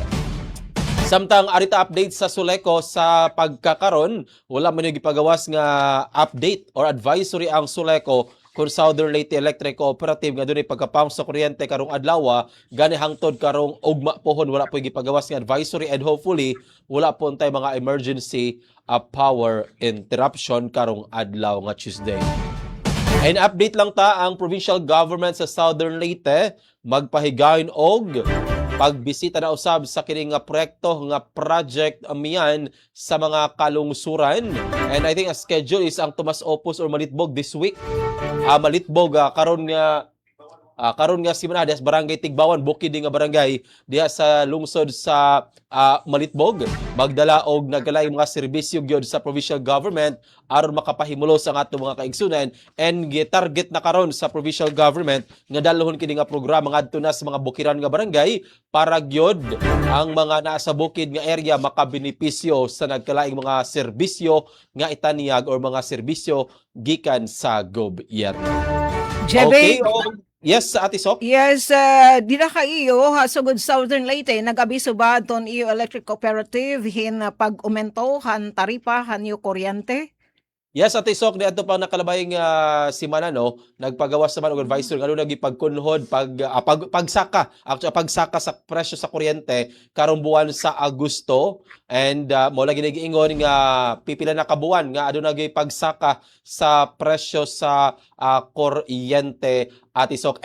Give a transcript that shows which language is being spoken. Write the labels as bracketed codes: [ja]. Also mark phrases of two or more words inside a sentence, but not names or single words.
[ceb] Samtang arita update sa Suleco sa pagkakaron, wala man yung gipagawas nga [en] update or advisory [ceb] ang Suleco kung Southern Leyte Electric Cooperative nga dunay pagkapump sa kuryente karong adlaw gani hangtod karong ugma pohon wala po gipagawas nga advisory [en] and hopefully [ceb] wala po tay mga [en] emergency power interruption [ceb] karong adlaw nga Tuesday. And update lang ta ang [en] provincial government [ceb] sa Southern Leyte magpahigayon og pagbisita na usab sa kining nga proyekto nga project miyan sa mga kalungsuran. [en] And I think a schedule is ang Tomas Opus or Malitbog this week. [ceb] Malitbog karon nga simana diha sa barangay Tigbawan, bukid nga barangay diha sa lungsod sa Malitbog. Magdala og nagkalay mga serbisyo gyud sa [en] provincial government [ceb] aron makapahimulos ang ato mga kaigsunan [en] and target [ceb] na karon sa [en] provincial government [ceb] nga dalhon kini nga programa ngadto na sa mga bukiran nga barangay para gyud ang mga nasa bukid nga area makabenepisyo sa nagkalaing mga serbisyo nga itaniyag or mga serbisyo gikan sa gobyerno. [en] Okay, yes, Ate Sok? Yes, [war] di na kaiyo, sugod Southern Leyte, nag-abiso ba ton iyo [en] electric cooperative [war] hin pag-umento, han taripa, han iyo kuryente? [ceb] Yes, Ate Sok, di ato pang nakalabayang simana, no? Nagpagawas naman og advisor, ano nagipagkunhod, pagsaka sa presyo sa kuryente, karong buwan sa Agosto, and mo lagi nagiingon nga pipila na kabuwan, nga ano pagsaka sa presyo sa kuryente, Ate Sok.